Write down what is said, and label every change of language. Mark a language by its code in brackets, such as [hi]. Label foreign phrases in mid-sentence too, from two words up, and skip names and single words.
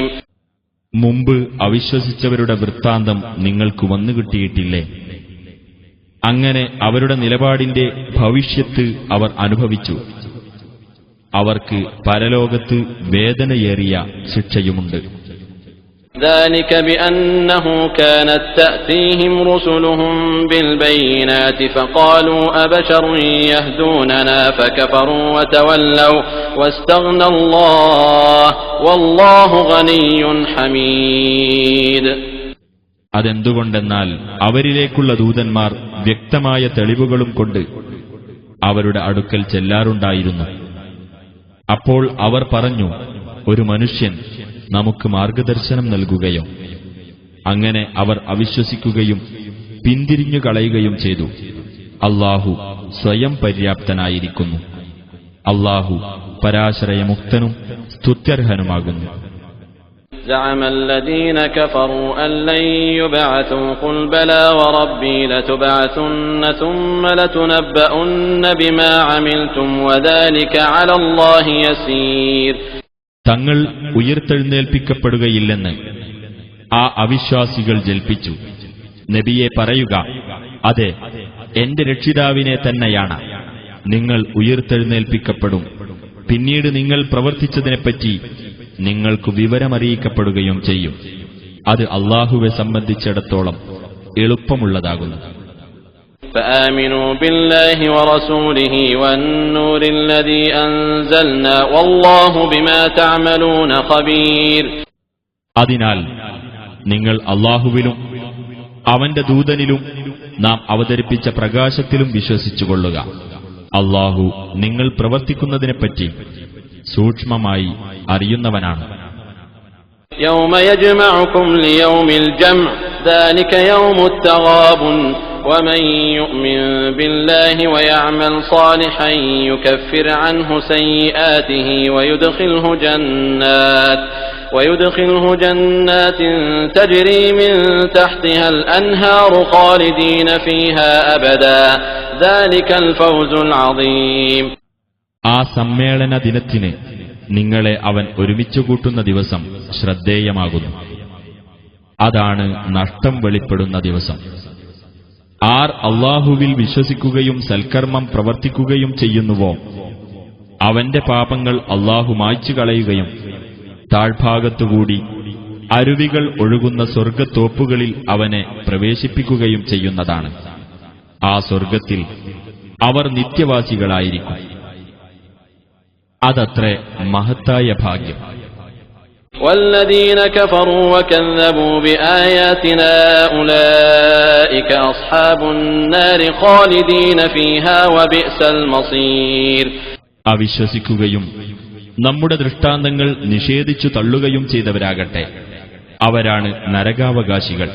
[ml] മുമ്പ് അവിശ്വസിച്ചവരുടെ വൃത്താന്തം നിങ്ങൾക്ക് വന്നുകിട്ടിയിട്ടില്ലേ? അങ്ങനെ അവരുടെ നിലപാടിന്റെ ഭവിഷ്യത്ത് അവർ അനുഭവിച്ചു. അവർക്ക് പരലോകത്ത് വേദനയേറിയ ശിക്ഷയുമുണ്ട്. [ar] ذلك بأنه كانت تأتيهم رسلهم بالبينات فقالوا أبشر يهدوننا فكفروا وتولوا واستغنى الله والله غني حميد. [ml] അതെന്തുകൊണ്ടെന്നാൽ അവരിലേക്കുള്ള ദൂതന്മാർ വ്യക്തമായ തെളിവുകളും കൊണ്ട് അവരുടെ അടുക്കൽ ചെല്ലാറുണ്ടായിരുന്നു. അപ്പോൾ അവർ പറഞ്ഞു, ഒരു മനുഷ്യൻ നമുക്ക് മാർഗദർശനം നൽകുകയോ? അങ്ങനെ അവർ അവിശ്വസിക്കുകയും പിന്തിരിഞ്ഞു കളയുകയും ചെയ്തു. അല്ലാഹു സ്വയം പര്യാപ്തനായിരിക്കുന്നു. അല്ലാഹു പരാശ്രയമുക്തനും സ്തുത്യർഹനുമാകുന്നു. [ar] زعم الذين كفروا أن لن يبعثوا قل بلى وربي لتبعثن ثم لتنبؤن بما عملتم وذلك على الله يسير. [ml] തങ്ങൾ ഉയർത്തെഴുന്നേൽപ്പിക്കപ്പെടുകയില്ലെന്ന് ആ അവിശ്വാസികൾ ജൽപ്പിച്ചു. നബിയെ പറയുക, അതെ, എന്റെ രക്ഷിതാവിനെ തന്നെയാണ്. നിങ്ങൾ ഉയർത്തെഴുന്നേൽപ്പിക്കപ്പെടും. പിന്നീട് നിങ്ങൾ പ്രവർത്തിച്ചതിനെപ്പറ്റി നിങ്ങൾക്ക് വിവരമറിയിക്കപ്പെടുകയും ചെയ്യും. അത് അല്ലാഹുവെ സംബന്ധിച്ചിടത്തോളം എളുപ്പമുള്ളതാകുന്നു. [ar] فآمنوا بالله ورسوله والنور الذي أنزلنا والله بما تعملون خبير. [ml] അതിനാൽ നിങ്ങൾ അല്ലാഹുവിലും അവന്റെ ദൂതനിലും നാം അവതരിപ്പിച്ച പ്രകാശത്തിലും വിശ്വസിച്ചുകൊള്ളുക. അല്ലാഹു നിങ്ങൾ പ്രവർത്തിക്കുന്നതിനെപ്പറ്റി സൂക്ഷ്മമായി അറിയുന്നവനാണ്. [ar] يوم يجمعكم ليوم الجمع ذلك يوم التغابن ومن يؤمن بالله ويعمل صالحا يكفر عنه سيئاته ويدخله جنات تجري من تحتها الأنهار خالدين فيها أبدا ذلك الفوز العظيم. [ml] ആ സമ്മേളന ദിനത്തിന് നിങ്ങളെ അവൻ ഒരുമിച്ചുകൂട്ടുന്ന ദിവസം ശ്രദ്ധേയമാകുന്നു. അതാണ് നഷ്ടം വെളിപ്പെടുന്ന ദിവസം. ആർ അല്ലാഹുവിൽ വിശ്വസിക്കുകയും സൽക്കർമ്മം പ്രവർത്തിക്കുകയും ചെയ്യുന്നുവോ അവന്റെ പാപങ്ങൾ അല്ലാഹു മായ്ച്ചു കളയുകയും താഴ്ഭാഗത്തുകൂടി അരുവികൾ ഒഴുകുന്ന സ്വർഗ്ഗത്തോപ്പുകളിൽ അവനെ പ്രവേശിപ്പിക്കുകയും ചെയ്യുന്നതാണ്. ആ സ്വർഗ്ഗത്തിൽ അവർ നിത്യവാസികളായിരിക്കും. അതത്രേ മഹത്തായ ഭാഗ്യം. [ar] والذين كفروا وكذبوا بآياتنا أولئك أصحاب النار خالدين فيها وبئس المصير. [ml] അവിശ്വസിക്കുകയും നമ്മുടെ ദൃഷ്ടാന്തങ്ങൾ നിഷേധിച്ചു തള്ളുകയും ചെയ്തവരാകട്ടെ, അവരാണ് നരകാവകാശികൾ.